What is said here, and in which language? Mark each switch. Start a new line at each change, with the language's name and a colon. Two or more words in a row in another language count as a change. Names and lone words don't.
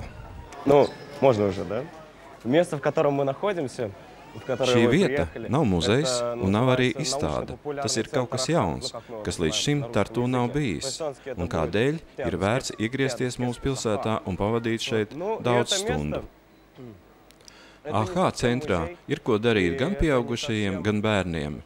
Russian: Можно уже, да? Место, в котором мы находимся,
Latvian: Šī vieta nav muzejs un nav arī izstāde. Tas ir kaut kas jauns, kas līdz šim Tartu nav bijis. Un kādēļ ir vērts iegriezties mūsu pilsētā un pavadīt šeit daudz stundu. AH centrā ir ko darīt gan pieaugušajiem, gan bērniem.